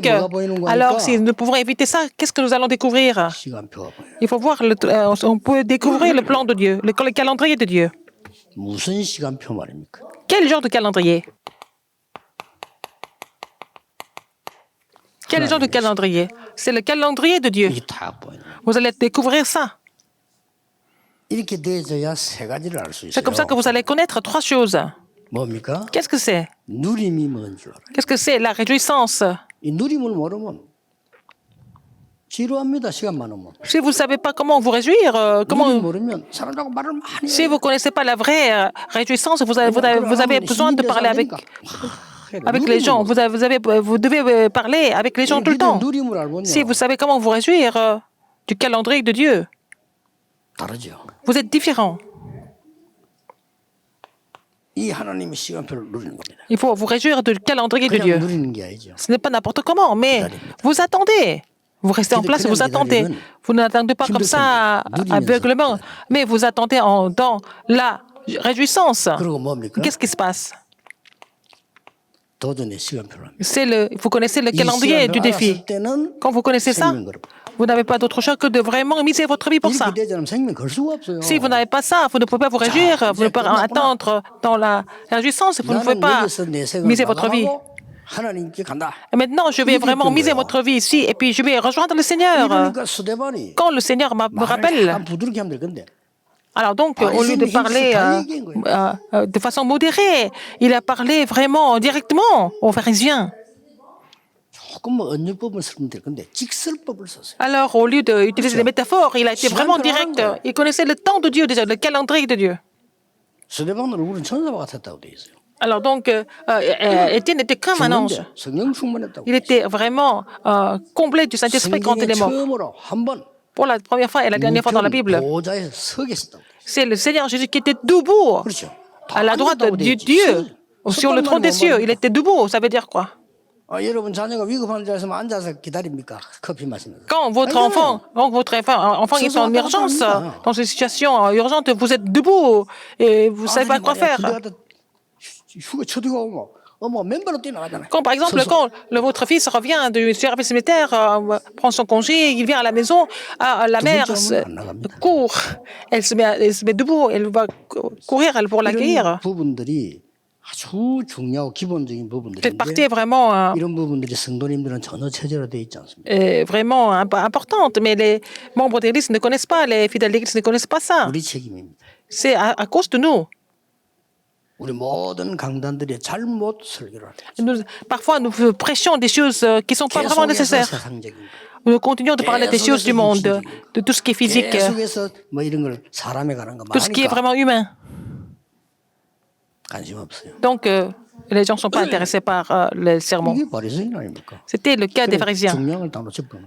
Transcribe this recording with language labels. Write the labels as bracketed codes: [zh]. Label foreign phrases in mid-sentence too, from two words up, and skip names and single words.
[fr] Alors, si nous pouvons éviter ça, qu'est-ce que nous allons découvrir? [ko] 시간표가 보여요. [fr] Il faut voir, on peut découvrir le plan de Dieu, le calendrier de Dieu. [ko] 무슨 시간표 말입니까? [fr] Quel genre de calendrier? Quel genre de calendrier? C'est le calendrier de Dieu. [ko] 이게 다 보여요. [fr] Vous allez découvrir ça. [ko] 이렇게 돼져야 세 가지를 알 수 [fr] C'est comme ça que [ko] 있어요. [fr] vous allez connaître trois choses. [ko] 뭡니까? [fr] Qu'est-ce que c'est? [ko] 누림이 뭔 줄 알아요. [fr] Qu'est-ce que c'est? La réjouissance. [ko] 이 누림을 모르면 지루합니다. 시간 많으면. [fr] Si vous ne savez pas comment vous réjouir, comment... [ko] 누림 모르면 사람들하고 말을 많이 [fr] Si [ko] 해요. [fr] vous ne connaissez pas la vraie réjouissance, vous avez besoin de parler avec les gens. Vous devez parler avec les gens tout le temps. [ko] 누림을 알면요. [fr] Si vous savez comment vous réjouir du calendrier de Dieu, [ko] 다르죠. [fr] vous êtes différent. [ko] 이 하나님의 시간표를 누리는 겁니다. [fr] Il faut vous réjouir du calendrier de [ko] 그냥 [fr] Dieu. [ko] 누리는 게 아니죠. [fr] Ce n'est pas n'importe comment, mais vous attendez. Vous restez en place et vous attendez. Vous n'attendez pas comme ça aveuglement, mais vous attendez dans la réjouissance. [ko] 그리고 뭡니까? [fr] Qu'est-ce qui se passe? [ko] 도전의 시간표를 합니다. [fr] Vous connaissez le [ko] 이 [fr] calendrier du [ko] 시간표를 [fr] défi. [ko] 알았을 때는 [fr] Quand vous connaissez ça, [ko] 생명 걸어. [fr] vous n'avez pas d'autre choix que de vraiment miser votre vie pour ça. [ko] 이렇게 되지 않으면 생명 걸 수가 없어요. [fr] Si vous n'avez pas ça, vous ne pouvez pas vous réjouir, vous ne pouvez pas attendre dans la réjouissance, vous ne pouvez [ko] 나는 [fr] pas [ko] 여기서 내 생을 [fr] miser votre vie. [ko] 마감하고 하나님께 간다. [fr] Et maintenant, je vais vraiment miser votre vie ici et puis je vais rejoindre le Seigneur. [ko] 이러니까 스데반이 [fr] Quand le Seigneur me [ko] 말을 [fr] rappelle, [ko] 약간 부드럽게 하면 될 건데 [fr] alors donc, au lieu de parler de façon modérée, il a parlé vraiment directement aux pharisiens. [ko] 조금 뭐 언유법을 쓰면 될 건데 직설법을 썼어요. [fr] Alors, au lieu d'utiliser des métaphores, il a été vraiment direct. Il connaissait le temps de Dieu déjà, le calendrier de Dieu. [ko] 스데반은 얼굴은 천사와 같았다고 돼 있어요. [fr] Alors donc, Étienne était comme un ange. [ko] 죽는데 성령 충만했다고. [fr] Il était vraiment comblé du Saint-Esprit quand il [ko] 성경에 [fr] est mort. [ko] 처음으로 한번 [fr] Pour la première fois et la dernière fois dans la Bible, [ko] 보좌에 서 계셨다고. [fr] c'est le Seigneur Jésus qui était debout [ko] 그렇죠. [fr] à la droite de Dieu, sur le trône des cieux. Il était debout. Ça veut dire quoi? [ko] 여러분 자녀가 위급한 줄 알았으면 앉아서 기다립니까? 커피 마시면서. [fr] Quand votre enfant est en urgence, dans une situation urgente, vous êtes debout et vous ne savez pas quoi faire. [ko] 휴가 쳐들고 오면 어머 맨발로 뛰어나가잖아요. [fr] Quand, par exemple, quand votre fils revient du service militaire, prend son congé, il vient à la maison, la mère court, elle se met debout, elle va courir pour l'accueillir. [ko] 이런 부분들이 아주 중요하고 기본적인 [fr] Cette [ko] 부분들인데 [fr] partie est vraiment, [ko] 이런 부분들이 성도님들은 전혀 체제화되어 있지 않습니다. [fr] vraiment importante, mais les membres de l'Église ne connaissent pas, les fidèles de l'Église ne connaissent pas ça. [ko] 우리 책임입니다. [fr] C'est à cause de nous. [ko] 우리 모든 강단들이 잘못 설교를 합니다. [fr] Parfois, nous prêchons des choses qui ne sont pas vraiment [ko] 계속해서 [fr] nécessaires. [ko] 세상적인 거. [fr] Nous continuons de parler des choses du monde, de tout ce qui est physique, [ko] 계속해서 뭐 이런 걸 사람에 관한 거 [fr] tout ce qui est [ko] 많으니까 [fr] vraiment humain. [ko] 관심 없어요. [fr] Donc, les gens ne sont pas intéressés par les sermons. [ko] 이게 바리새인 아닙니까? [fr] C'était le cas des pharisiens. [ko] 중량을 따로 짚어놓은